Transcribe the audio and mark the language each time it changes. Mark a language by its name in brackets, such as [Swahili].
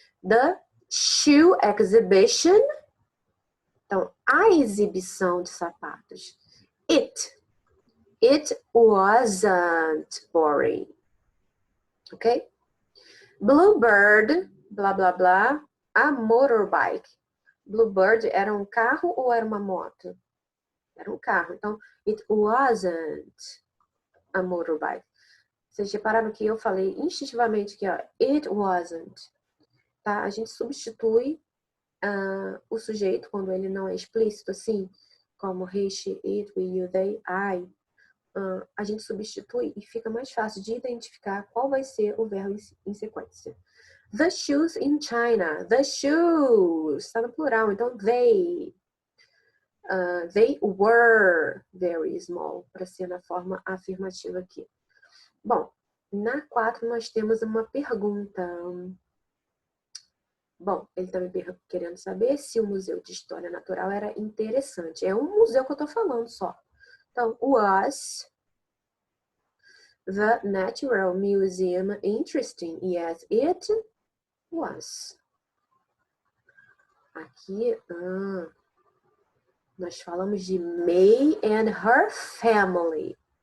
[English] The shoe exhibition. [Portuguese] Então, a exibição de sapatos. [English] It wasn't boring. ok? Bluebird, blá, blá, blá, a motorbike. [Portuguese] Bluebird era um carro ou era uma moto? Era um carro. [English] Então, it wasn't a motorbike. [Portuguese] Vocês repararam que eu falei instintivamente que, ó, it wasn't. Tá? A gente substitui o sujeito quando ele não é explícito, assim, como he, she, it, we, you, they, I. A gente substitui e fica mais fácil de identificar qual vai ser o verbo em sequência. [English] The shoes in China. The shoes. [Portuguese] Está no plural, então [English] they. They were very small, [Portuguese] para ser na forma afirmativa aqui. Bom, na 4 nós temos uma pergunta. Bom, ele está me querendo saber se o Museu de História Natural era interessante. É um museu que eu estou falando só. [English] Então, was the Natural Museum interesting? Yes, it was. [Portuguese] Aqui, nós falamos de [English] May and her family.